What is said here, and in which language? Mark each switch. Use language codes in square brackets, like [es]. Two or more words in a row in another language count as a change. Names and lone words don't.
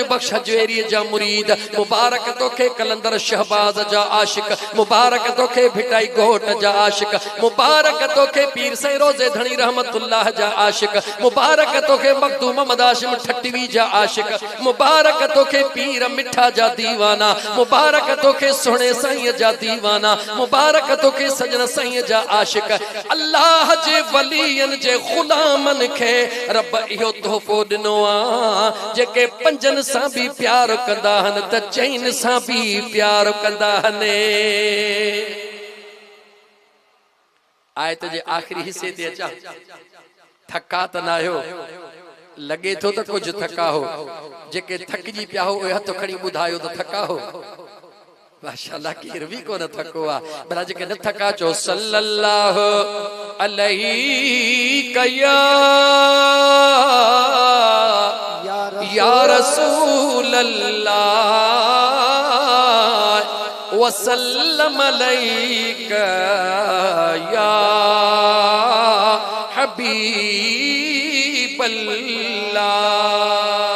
[sd] बख्श हजवेरी जा मुरीद, मुबारक तोखे कलंदर शहबाज जा आशिक, मुबारक तोखे भिटाई घोट जा आशिक, मुबारक तोखे पीर साईं रोज़े धणी रहमतुल्लाह जा आशिक, मुबारक तोखे मखदूम मोहम्मद हाशिम ठटवी जा आशिक, मुबारक तोखे पीर मिठा जा दीवाना, मुबारक तोखे सोने साईं जा दीवाना, मुबारक तोखे सजन साईं जा आशिक। अल्लाह जे वली जे गुलामन खे रब इहो तोहफो दिनो आ, जेके पंजन सा भी प्यार कंदा हन त चैन सा भी प्यार कंदा हने। आयत जे आखिरी हिस्से ते अचा, थका त ना हो, लगे तो त कुछ थका हो, जेके थकजी पिया हो उहे हथ खणी ॿुधायो त थका हो। माशाअल्लाह केर भी को न थको आ, भला जेके न थका चो [ar] صلى الله عليه يا رسول الله وسلم عليك يا حبيب الله.